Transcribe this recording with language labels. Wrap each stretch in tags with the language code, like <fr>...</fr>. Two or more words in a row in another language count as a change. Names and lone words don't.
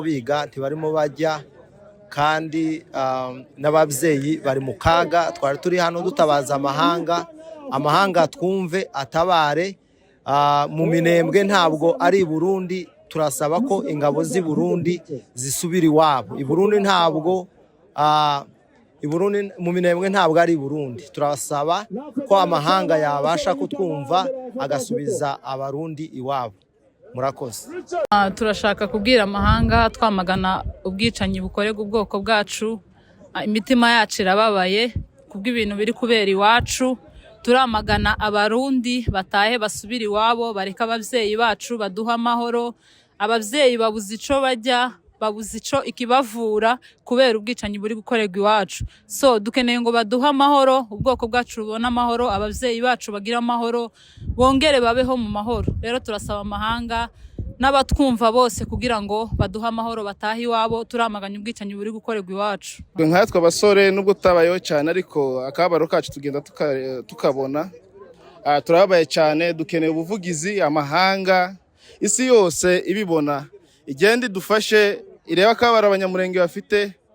<rw>biga ntibarimo bajya kandi n'ababyeyi bari mu kaga twari turi hano dutabaza amahanga twumve atabare mu Minembwe ntabwo ari Burundi turasaba ko ingabo z'i Burundi zisubira iwabo i Burundi ntabwo mu Minembwe ntabwo ari Burundi turasaba ko amahanga yabasha kutwumva agasubiza abarundi iwabo. Murakoze. Turashaka kubwira amahanga twamagana ubwicanyi bukorerwa ubwoko bwacu imitima yacu irababaye kubw'ibintu biri kubera iwacu turamagana abarundi</rw> <rn>batahe basubira iwabo bareka abavyeyi bacu baduha amahoro abavyeyi babuze ico bajya babuze ico ikibavura kubera ubwicanyi buri gukorerwa iwacu so dukeneye ngo baduha amahoro ubwoko bwacu bubona amahoro abavyeyi bacu bagira amahoro bongere babeho mu mahoro rero turasaba amahanga n'abatwumva bose kugira ngo baduha amahoro batahe iwabo turamaganya ubwicanyi buri gukorerwa iwacu.</rn> <rw>Nkatwe abasore nubwo tutabayeho cyane ariko akabaro kacu tugenda tukabona turabaye cyane dukeneye ubuvugizi amahanga isi yose ibibona igenda idufashe ireba akabaro abanyamurenge bafite</rw>